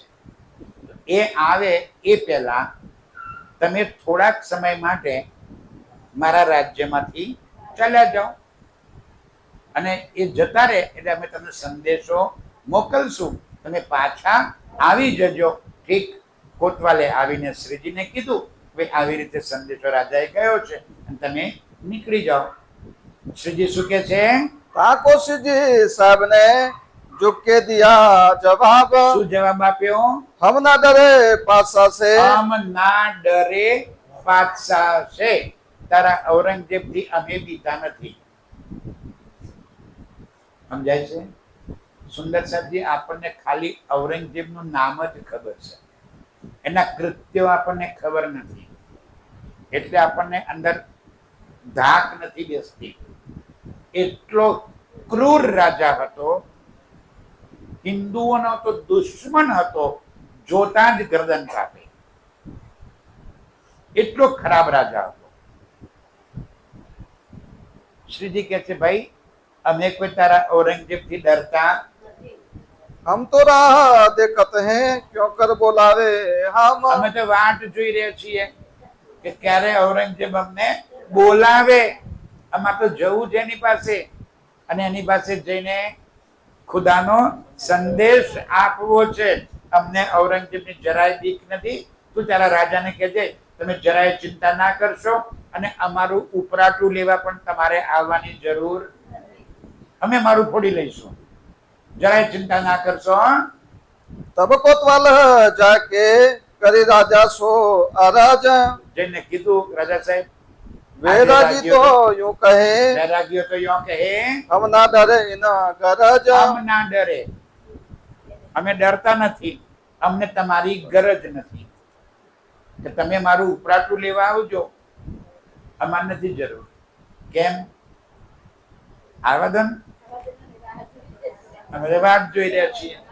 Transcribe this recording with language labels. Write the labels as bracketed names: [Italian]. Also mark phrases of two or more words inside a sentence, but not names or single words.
[Gujarati] એ આવે એ પહેલા તમે થોડાક સમય માટે મારા રાજ્યમાંથી ચાલ્યા જાઓ, અને એ જતા રહે એટલે અમે તમને સંદેશો મોકલશું, તમે પાછા આવી જજો. ઠીક. કોતવાલે આવીને શ્રીજીને કીધું, ભાઈ આવી રીતે સંદેશો રાજાએ કહ્યો છે અને તમે નીકળી જાઓ. શ્રીજી શું કે છે? [Hindi] ताको सिद्धि साहब ने झुक के दिया जवाब. [Gujarati] શું જવાબ આપ્યો? [Hindi] हम ना डरे पासा से. [Gujarati] આમ ના ડરે પાછા છે. તારા ઔરંગઝેબથી અમે બીતા નથી. સમજાય છે? સુંદર સાહેબજી, આપણને ખાલી ઔરંગઝેબનું નામ જ ખબર છે, એના કૃત્યો આપણને ખબર નથી, એટલે આપણને અંદર ધાક નથી બેસતી. એટલો ક્રૂર રાજા હતો, હિન્દુઓનો તો દુશ્મન હતો, જોતા જ ગરદન કાપે, એટલો ખરાબ રાજા હતો. શ્રીજી કહે છે, ભાઈ અમે કોઈ તારા ઔરંગઝેબથી ડરતા, [Hindi] हम तो राह देखत हैं क्यों कर बोलावे हम. [Gujarati] અમે તો વાટ જોઈ રહ્યા છીએ કે ક્યારે ઔરંગઝેબ અમને બોલાવે. આમાં તો જવું છે એની પાસે, અને એની પાસે જઈને ખુદાનો સંદેશ આપવો છે. અમને ઔરંગઝેબની જરાય બીક નથી. તું તારા રાજાને કહેજે તમે જરાય ચિંતા ના કરશો, અને અમારું ઉપરાટું લેવા પણ તમારે આવવાની જરૂર, અમે મારું ફોડી લઈશું, જરાય ચિંતા ના કરશો. [Hindi] तब कोतवाल जाके करी राजा सो अराज. [Gujarati] જઈને કીધું, રાજા साहेब [Hindi] वैरागी तो यूं कहे [Gujarati] વૈરાગીઓ તો યો કહે, [Hindi] हम ना डरे ना गरज. [Gujarati] આમ ના ડરે, અમે ડરતા નથી, અમને તમારી ગરજ નથી કે તમે મારું ઉપરાટું લેવા આવજો, અમારે નથી જરૂર. કેમ? આવાદન અમે વાટ જોઈ રહ્યા છીએ.